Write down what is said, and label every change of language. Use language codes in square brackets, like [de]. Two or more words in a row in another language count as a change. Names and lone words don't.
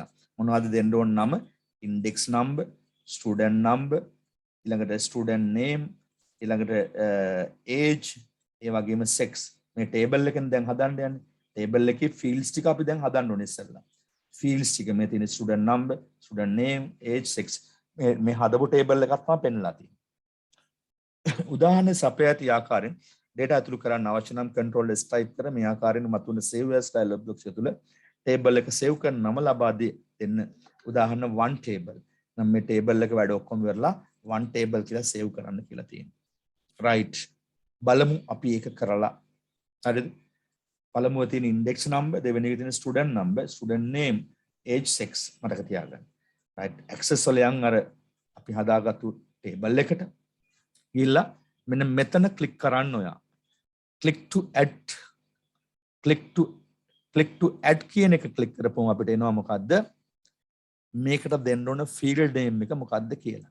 [si] මොනවද දෙන්න ඕන නම? [en] index number, student number, [si] ඊළඟට [en] student name, [si] ඊළඟට age, ඒ වගේම sex. මේ table එකෙන් දැන් හදන්න යන්නේ. table එකේ fields ටික අපි දැන් හදන්න ඕනේ ඉස්සෙල්ලා. fields ටික මේ තියෙන [en] student number, student name, age, sex. [si] මේ හදපු table එකක් තමයි පෙන්නලා තියෙන්නේ. උදාහරණ සපයා ඇති ආකාරයෙන් data ඇතුළු කරන්න අවශ්‍ය නම් [en] control s type [si] කර මේ ආකාරයෙන් මතුවන [en] save as dialog box [si] තුළ table එක save කරන නම ලබා දෙන්න. උදාහරණ [en] one table. [si] නම් මේ table එක වැඩ ඔක්කොම ඉවරලා [en] one table [si] කියලා save කරන්න කියලා තියෙනවා. right. බලමු අපි ඒක කරලා. හරිද? පළමුව තියෙන [en] index number, [si] දෙවෙනි එක තියෙන [en] student number, student name, age, sex [si] මතක තියාගන්න. right. access වල යන් අර අපි හදාගත්තු table එකට ගිහිල්ලා මෙන්න මෙතන click කරන්න ඔයා. [en] click to add [si] කියන එක click කරපුවම අපිට එනවා මොකද්ද? මේකට දෙන්න ඕන [en] field name [si] එක මොකද්ද කියලා.